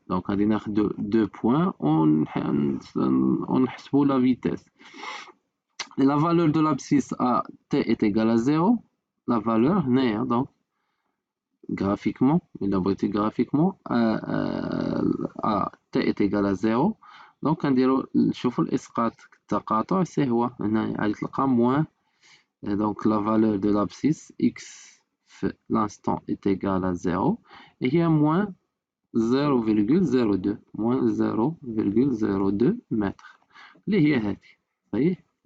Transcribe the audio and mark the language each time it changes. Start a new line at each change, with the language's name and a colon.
Arabic: Donc غادي ناخدو 2 points ونحسبو la vitesse.
French: Et la valeur de l'abscisse à t est égale à 0. La valeur هنايا donc graphiquement, il a été graphiquement à t est égal à 0.
Arabic: Donc غنديرو نشوفو الاسقاط التقاطع سي هو هنا غادي تلقى moins.
French: Et donc la valeur de l'abscisse x l'instant est égal à 0 et il y a moins 0,02 moins 0,02 mètres
Arabic: اللي هي هذه. صحيح.